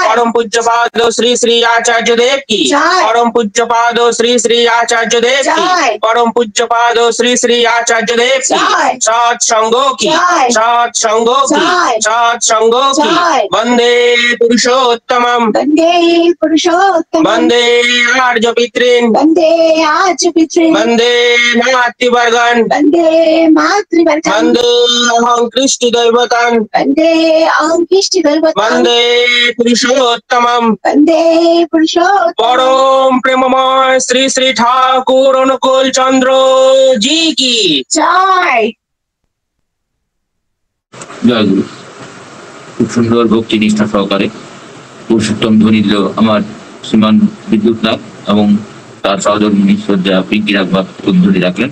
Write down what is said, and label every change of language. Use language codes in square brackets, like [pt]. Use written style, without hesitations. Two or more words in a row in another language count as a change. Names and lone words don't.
[bn] পরম পূজ্যপাদ শ্রী শ্রী আচার্য দেব কি জয়। পরম পূজ্যপাদ শ্রী শ্রী আচার্য দেব কি জয়। পরম পূজ্যপাদ শ্রী শ্রী আচার্য দেব কি জয়। সৎসঙ্গ কি জয়। সৎসঙ্গ কি জয়। সৎসঙ্গ কি জয়। [sa] বন্দে পুরুষোত্তমম, वन्दे पुरुषोत्तमम्, বন্দে আর্য পিতৃন, वन्दे आर्यपितॄन्, বন্দে মাতৃবর্গন, वन्दे मातृवर्गम्, বন্দে অহং কৃষ্টি দৈবতান, वन्दे अङ्किष्टिदैवतम्, বন্দে পুরুষোত্তমম। वन्दे पुरुषोत्तमम्। [bn] পরম প্রেমময় শ্রী শ্রী ঠাকুর অনুকূল চন্দ্র জি কি জয়। জয় গুরু। খুব সুন্দর ভক্তি নিষ্ঠা সহকারে পুরুষোত্তম ধ্বনি দিল আমার শ্রীমান বিদ্যুৎ নাগ এবং তার সহযোগী শ্রদ্ধা পিঙ্কি রাখবা উদ্যোগী রাখলেন।